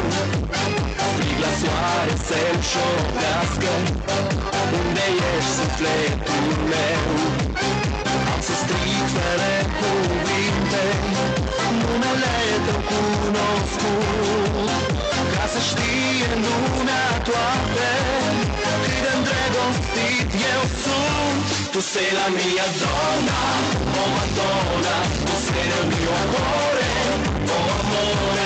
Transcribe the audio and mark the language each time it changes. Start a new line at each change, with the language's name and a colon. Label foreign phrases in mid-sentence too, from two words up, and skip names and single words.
Romanian: Strig la soare să-mi șoptească, unde ești sufletul meu. Am să strig fără cuvinte, numele tău cunoscut, ca să știe lumea toate cât de îndrăgostit eu sunt.
Italian: Tu sei la mia donna, oh Madonna, tu sei il mio amore, oh amore,